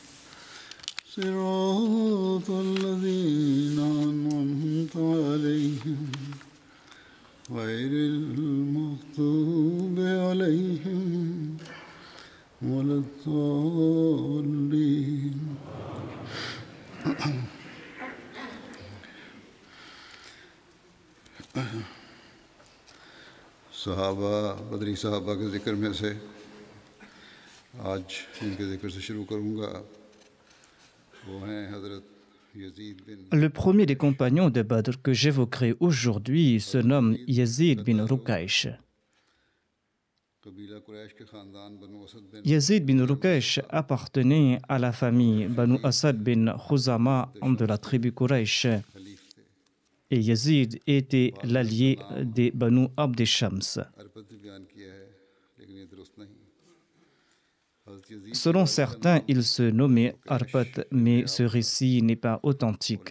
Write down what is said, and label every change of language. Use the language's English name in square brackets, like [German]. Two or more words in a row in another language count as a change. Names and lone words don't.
[Arabic] صراط الذين أنعمت عليهم غير المغضوب عليهم ولا الضالين. [Urdu] صحابہ بدری صحابہ کے ذکر میں سے آج ان کے ذکر سے شروع کروں گا. وہ ہیں حضرت یزید بن. [French] Le premier des compagnons de Badr que j'évoquerai aujourd'hui se nomme Yazid bin Rukaysh. Yazid bin Rukaysh appartenait à la famille Banu Asad bin Khuzama de la tribu Quraysh. Et Yazid était l'allié des Banu Abd Shams. Selon certains, il se nommait Arpat, mais ce récit n'est pas authentique.